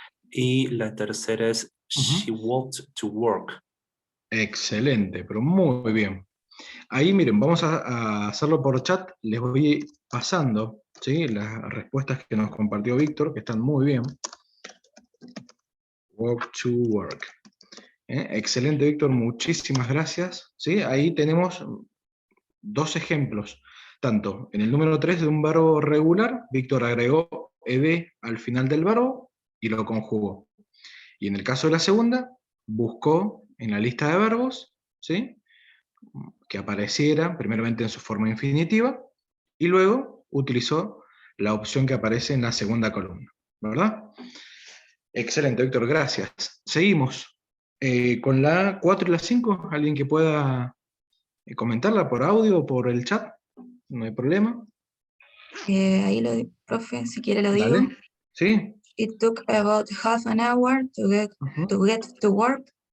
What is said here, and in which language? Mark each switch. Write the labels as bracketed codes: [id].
[es] Y la tercera es [en] she walked to work. [es] Excelente, pero muy bien. Ahí miren, vamos a hacerlo por chat, les voy pasando, ¿sí? Las respuestas que nos compartió Víctor, que están muy bien. [en] Walk to work. [es] Excelente, Víctor, muchísimas gracias. ¿Sí? Ahí tenemos dos ejemplos, tanto en el número 3 de un verbo regular, Víctor agregó ed al final del verbo y lo conjugó. Y en el caso de la segunda, buscó en la lista de verbos, ¿sí? Que apareciera primeramente en su forma infinitiva, y luego utilizó la opción que aparece en la segunda columna, ¿verdad? Excelente, Víctor, gracias. Seguimos con la 4 y la 5, alguien que pueda comentarla por audio o por el chat, no hay problema. Ahí lo profe, si quiere lo digo. Dale. ¿Sí? [en] It took about half an hour to get to work.